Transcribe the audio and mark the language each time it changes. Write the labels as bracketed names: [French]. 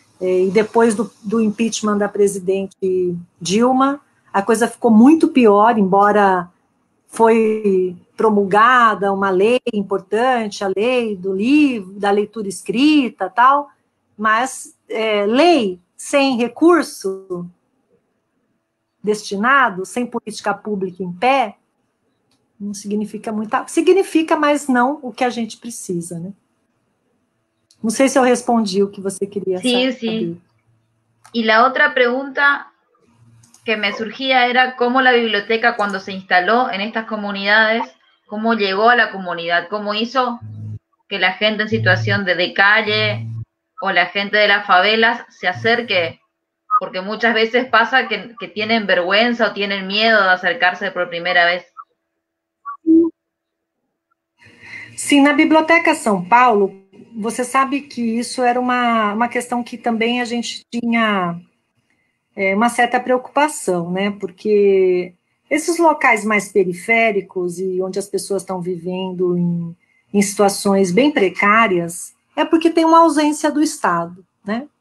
[Portuguese] E depois do impeachment da presidente Dilma, a coisa ficou muito pior, embora foi promulgada uma lei importante, a lei do livro, da leitura escrita, tal, mas lei sem recurso destinado, sem política pública em pé, não significa muita... Significa, mas não o que a gente precisa, né? Não sei se eu respondi o que você quería saber. [Spanish] Sí. Y la otra pregunta que me surgía era cómo la biblioteca, cuando se instaló en estas comunidades, cómo llegó a la comunidad, cómo hizo que la gente en situación de calle o la gente de las favelas se acerque, porque muchas veces pasa que tienen vergüenza o tienen miedo de acercarse por primera vez. [Portuguese] Sim, na Biblioteca São Paulo, você sabe que isso era uma questão que também a gente tinha uma certa preocupação, né? Porque esses locais mais periféricos e onde as pessoas estão vivendo em situações bem precárias, é porque tem uma ausência do Estado, né?